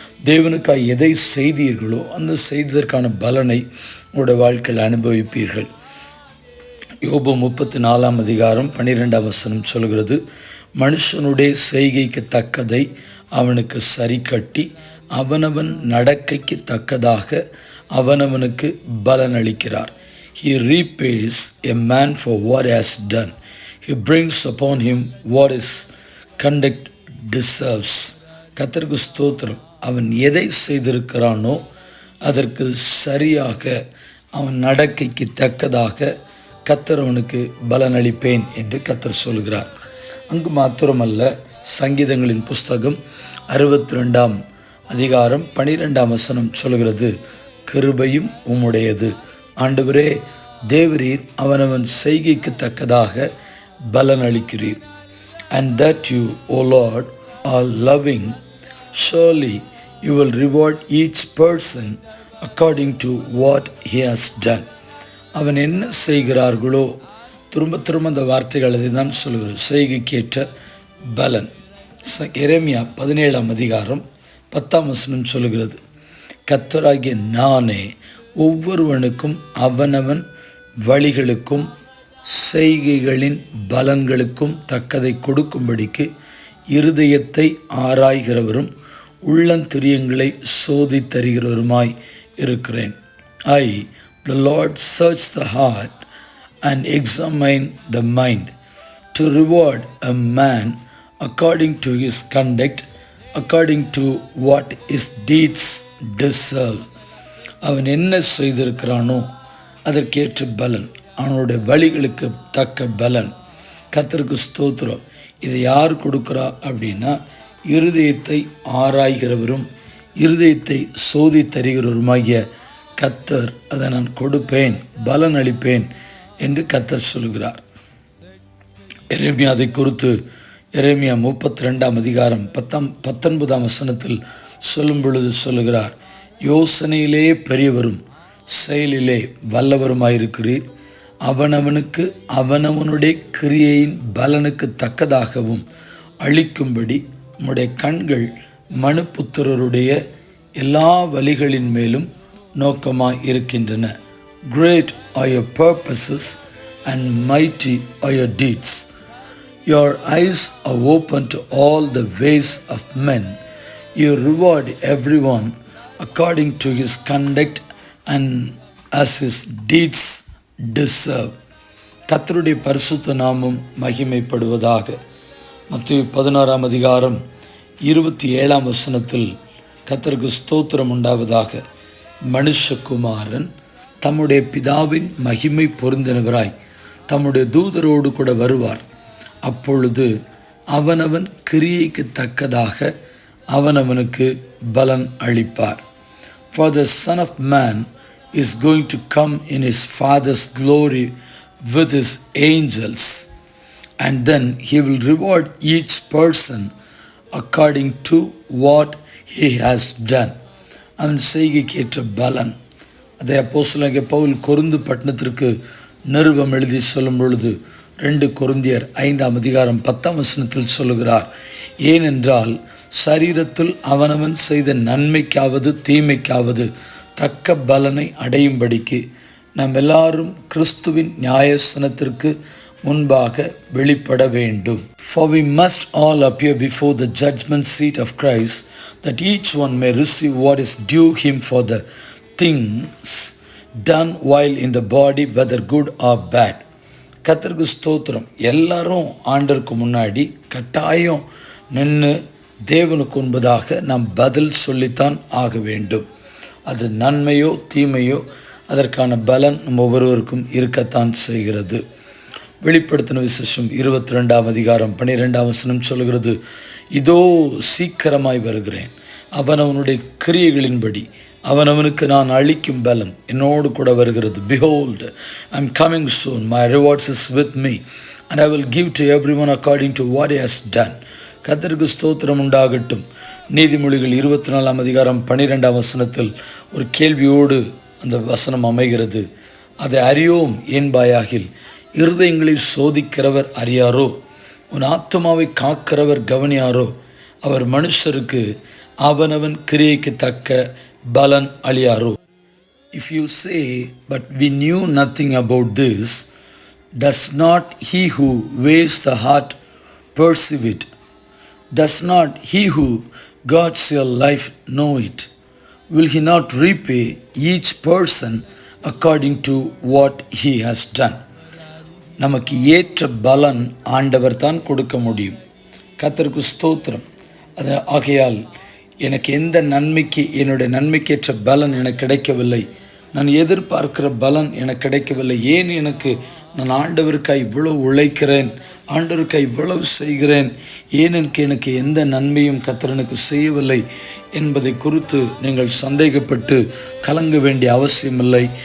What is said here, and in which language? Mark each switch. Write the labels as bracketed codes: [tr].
[ta] தேவனுக்காக எதை செய்தீர்களோ அந்த செய்ததற்கான பலனை உங்களுடைய வாழ்க்கையில் அனுபவிப்பீர்கள். யோபு 34:12 சொல்கிறது, மனுஷனுடைய செய்கைக்கு தக்கதை அவனுக்கு சரி கட்டி அவனவன் நடக்கைக்கு தக்கதாக அவனவனுக்கு பலன் அளிக்கிறார். [en] He repays a man for what he has done. He brings upon him what his conduct deserves. [ta] கர்த்தருக்கு ஸ்தோத்திரம். அவன் எதை செய்திருக்கிறானோ அதற்கு சரியாக அவன் நடக்கைக்கு தக்கதாக கர்த்தர் அவனுக்கு பலன் அளிப்பேன் என்று கர்த்தர் சொல்கிறார். அங்கு மாத்திரமல்ல, சங்கீதங்களின் புஸ்தகம் 62:12 சொல்கிறது, கிருபையும் உம்முடையது. ஆண்டவரே, தேவரீர் அவனவன் செய்கைக்கு தக்கதாக பலன் அளிக்கிறீர். [en] And that you, O Lord, are loving. Surely you will reward each person according to what he has done. [ta] அவன் என்ன செய்கிறார்களோ, திரும்ப அந்த வார்த்தைகள் அதை தான் சொல்கிறது, செய்கைக்கேற்ற பலன். எரேமியா 17:10 சொல்கிறது, கர்த்தராகிய நானே ஒவ்வொருவனுக்கும் அவனவன் வழிகளுக்கும் செய்கைகளின் பலன்களுக்கும் தக்கதை கொடுக்கும்படிக்கு இருதயத்தை ஆராய்கிறவரும் உள்ளந்திரியங்களை சோதித்தருகிறவருமாய் இருக்கிறேன். [en] I, the Lord, search the heart and examine the mind, to reward a man according to his conduct, according to what his deeds deserve. [ta] அவன் என்ன செய்திருக்கிறானோ அதற்கேற்ற பலன், அவனுடைய வழிகளுக்கு தக்க பலன். கர்த்தருக்கு ஸ்தோத்திரம். இதை யார் கொடுக்குறா அப்படின்னா, இருதயத்தை ஆராய்கிறவரும் இருதயத்தை சோதித்தருகிறவருமாகிய கர்த்தர் அதை நான் கொடுப்பேன், பலன் அளிப்பேன் என்று கர்த்தர் சொல்கிறார். எரேமியா அதை குறித்து எரேமியா 32:19 சொல்லும் பொழுது சொல்லுகிறார், யோசனையிலே பெரியவரும் செயலிலே வல்லவருமாயிருக்கிறீர். அவனவனுக்கு அவனவனுடைய கிரியையின் பலனுக்கு தக்கதாகவும் அளிக்கும்படி உம்முடைய கண்கள் மனுபுத்திரருடைய எல்லா வழிகளின் மேலும் நோக்கமாய் இருக்கின்றன. [en] Great are your purposes and mighty are your deeds. Your eyes are open to all the ways of men. You reward everyone according to his conduct and as his deeds deserve. [ta] கர்த்தருடைய பரிசுத்த நாமம் மகிமைப்படுவதாக. மத்தேயு 16:27 கர்த்தருக்கு ஸ்தோத்திரம் உண்டாவதாக. மனுஷகுமாரன் தம்முடைய பிதாவின் மகிமை பொருந்தினவராய் தம்முடைய தூதரோடு கூட வருவார். அப்பொழுது அவனவன் கிரியைக்கு தக்கதாக அவனவனுக்கு பலன் அளிப்பார். [en] For the Son of Man is going to come in his Father's glory with his angels, and then he will reward each person according to what he has done. [ta] அவன் செய்கைக்கேற்ற பலன். அதை அப்போஸ்தலனாகிய பவுல் கொரிந்து பட்டணத்திற்கு நிருபம் எழுதி சொல்லும் பொழுது 2 கொரிந்தியர் 5:10 சொல்லுகிறார், ஏனென்றால் சரீரத்தில் அவனவன் செய்த நன்மைக்காவது தீமைக்காவது தக்க பலனை அடையும்படிக்கு நாம் எல்லாரும் கிறிஸ்துவின் நியாயாசனத்திற்கு முன்பாக வெளிப்பட வேண்டும். [en] For we must all appear before the judgment seat of Christ, that each one may receive what is due him for the things done while in the body, whether good or bad. [ta] கர்த்தருக்கு ஸ்தோத்திரம். எல்லாரும் ஆண்டருக்கு முன்னாடி கட்டாயம் நின்று தேவனுக்கு முன்பதாக நாம் பதில் சொல்லித்தான் ஆக வேண்டும். அது நன்மையோ தீமையோ அதற்கான பலன் நம்ம ஒவ்வொருவருக்கும் இருக்கத்தான் செய்கிறது. வெளிப்படுத்தின விசேஷம் 22:12 சொல்கிறது, இதோ சீக்கிரமாய் வருகிறேன், அவனவனுடைய கிரியைகளின்படி அவனவனுக்கு நான் அளிக்கும் பலன் என்னோடு கூட வருகிறது. [en] Behold, I am coming soon, my rewards is with me, and I will give to everyone according to what he has done. [ta] கர்த்தருக்கு ஸ்தோத்திரம் உண்டாகட்டும். நீதிமொழிகள் 24:12 ஒரு கேள்வியோடு அந்த வசனம் அமைகிறது. அதை அறியோம் என்பாயாகில், இருதயங்களை சோதிக்கிறவர் அறியாரோ, உன் ஆத்துமாவை காக்கிறவர் கவனியாரோ, அவர் மனுஷருக்கு அவனவன் கிரியைக்கு தக்க பலன் அளியாரோ. [en] If you say, but we knew nothing about this, does not he who weighs the heart perceive it? Does not he who guards your life know it? Will he not repay each person according to what he has done? [ta] நமக்கு ஏற்ற பலன் ஆண்டவர் தான் கொடுக்க முடியும். கர்த்தருக்கு ஸ்தோத்திரம். அது ஆகையால் எனக்கு எந்த நன்மைக்கு என்னுடைய நன்மைக்கேற்ற பலன் எனக்கு கிடைக்கவில்லை, நான் எதிர்பார்க்கிற பலன் எனக்கு கிடைக்கவில்லை, ஏன் நான் ஆண்டவருக்காய் இவ்வளவு உழைக்கிறேன், ஆண்டவருக்காய் இவ்வளவு செய்கிறேன், ஏன் எனக்கு எந்த நன்மையும் கர்த்தர் எனக்கு செய்யவில்லை என்பதை குறித்து நீங்கள் சந்தேகப்பட்டு கலங்க வேண்டிய அவசியமில்லை.